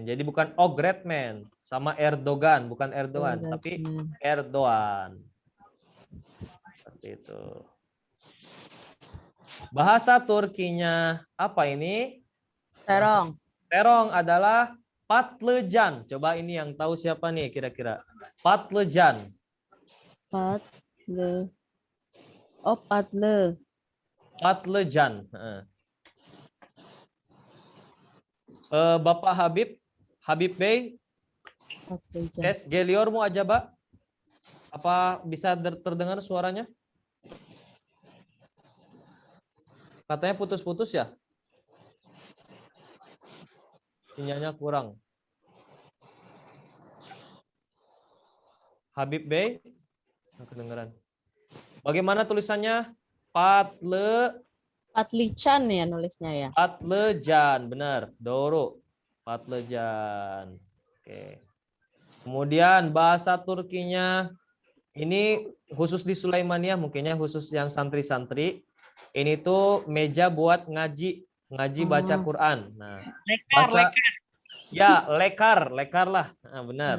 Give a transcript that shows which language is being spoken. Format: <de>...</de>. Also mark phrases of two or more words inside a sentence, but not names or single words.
<id>Jadi bukan Redman sama Erdogan, bukan Erdogan, tapi Erdogan. Seperti itu. Bahasa Turkinya apa ini? Terong. Terong adalah patlıcan. Coba ini yang tahu siapa nih kira-kira? Patlıcan. Patlı. Oh, patlı. Patlıcan. Bapak Habib Bey, Patlıcan.</id> <tr>tes geliyor mu acaba?</tr> <id>Apa bisa terdengar suaranya? Katanya putus-putus ya? Sinyalnya kurang. Habib Bey, kedengeran. Bagaimana tulisannya? Patlıcan ya nulisnya ya. Patlıcan, benar.</id> <tr>Doğru. Patlıcan.</tr> <id>Oke. Kemudian bahasa Turkinya ini khusus di Sulaimania, mungkinnya khusus yang santri-santri. Ini tuh meja buat ngaji baca Quran. Nah, bahasa ya lekar lah. Nah, benar.</id>